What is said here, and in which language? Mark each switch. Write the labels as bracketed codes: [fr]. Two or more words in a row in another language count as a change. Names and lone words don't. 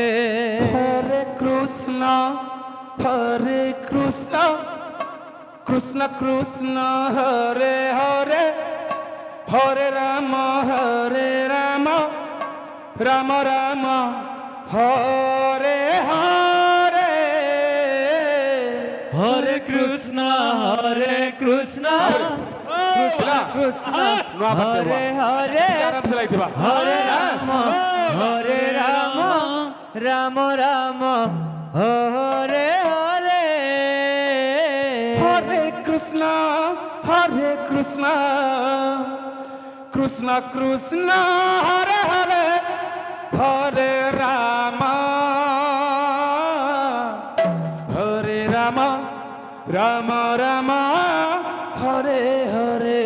[sa] হরে কৃষ্ণ কৃষ্ণ কৃষ্ণ হরে হরে হরে রাম রাম রাম হরে হরে হরে কৃষ্ণ কৃষ্ণ কৃষ্ণ হরে হরে [or] ଆରାମସେ ଲାଗିଥିବା [sa] হরে রাম রাম রাম হরে হরে হরে কৃষ্ণ কৃষ্ণ কৃষ্ণ হরে হরে হরে রাম রাম রাম হরে হরে